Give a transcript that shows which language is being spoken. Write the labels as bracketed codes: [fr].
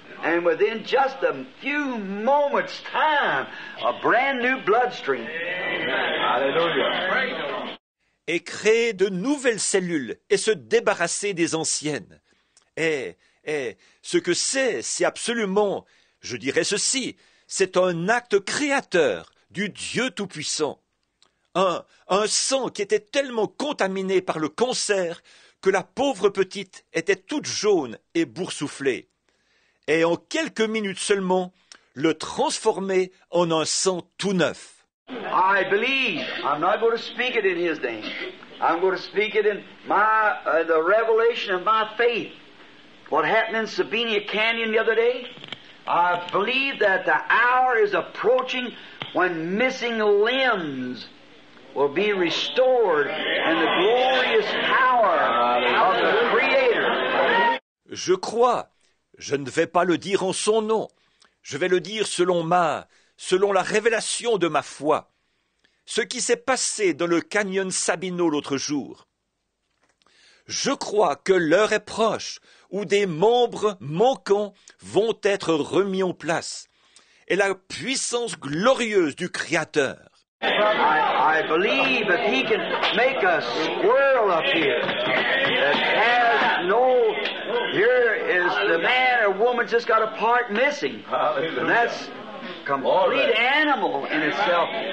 [en] And within just a few moments' time, a brand new bloodstream. Hallelujah. [fr] Et créer de nouvelles cellules et se débarrasser des anciennes. Et ce que c'est absolument, je dirais ceci, c'est un acte créateur du Dieu Tout-Puissant. Un sang qui était tellement contaminé par le cancer que la pauvre petite était toute jaune et boursouflée. Et en quelques minutes seulement, le transformer en un sang tout neuf. [en] I believe. I'm not going to speak it in His name. I'm going to speak it in the revelation of my faith. What happened in Sabina Canyon the other day? I believe that the hour is approaching when missing limbs will be restored and the glorious power of the Creator. [fr] Je crois. Je ne vais pas le dire en son nom. Je vais le dire selon la révélation de ma foi. Ce qui s'est passé dans le canyon Sabino l'autre jour. Je crois que l'heure est proche où des membres manquants vont être remis en place et la puissance glorieuse du Créateur. [en] I believe that He can make a squirrel up here that has no. Here is the man or woman just got a part missing, and that's complete animal in itself.